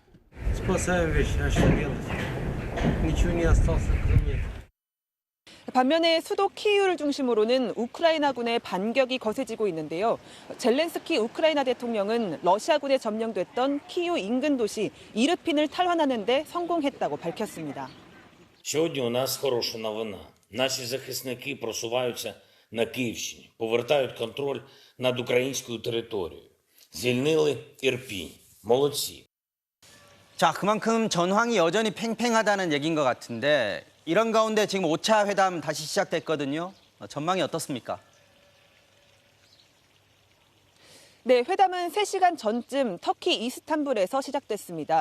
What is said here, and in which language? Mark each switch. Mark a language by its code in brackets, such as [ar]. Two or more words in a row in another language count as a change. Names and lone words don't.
[ko] 반면에 수도 키이우를 중심으로는 우크라이나군의 반격이 거세지고 있는데요. 젤렌스키 우크라이나 대통령은 러시아군에 점령됐던 키이우 인근 도시 이르핀을 탈환하는 데 성공했다고 밝혔습니다. [uk] Сьогодні у нас хороша новина. Наші захисники просуваються на Київщині, повертають контроль над українською територією. Звільнили Ірпінь. молодці. [ko] 자, 그만큼 전황이 여전히 팽팽하다는 얘기인 것 같은데 이런 가운데 지금 5차 회담 다시 시작됐거든요. 전망이 어떻습니까? 네, 회담은 3시간 전쯤 터키 이스탄불에서 시작됐습니다.